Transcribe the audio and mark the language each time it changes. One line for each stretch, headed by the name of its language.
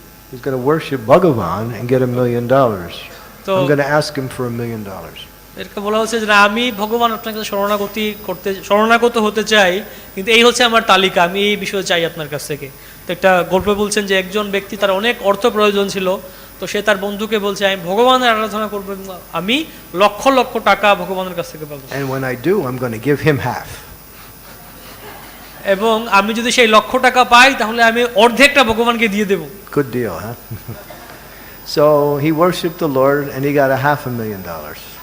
English: He's going to worship Bhagavan and get $1 million. I'm going to ask him for $1 million.
Bangla: এরকম বলা হচ্ছে যে আমি ভগবান আপনার কাছে শরণাগত হতে চাই, কিন্তু এই হচ্ছে আমার তালিকা, আমি এই বিষয়ে চাই আপনার কাছ থেকে। তো একটা গল্পে বলছেন যে একজন ব্যক্তি, তার অনেক অর্থ প্রয়োজন ছিল, তো সে তার বন্ধুকে বলছে আমি ভগবানের আরাধনা করব, আমি লক্ষ লক্ষ টাকা ভগবানের কাছ থেকে পাবো,
English: And when I do, I'm going to give him half.
Bangla: এবং আমি যদি সেই লক্ষ টাকা পাই তাহলে আমি অর্ধেকটা ভগবানকে দিয়ে দেব।
English: Good deal, huh? So he worshipped the Lord and he got $500,000.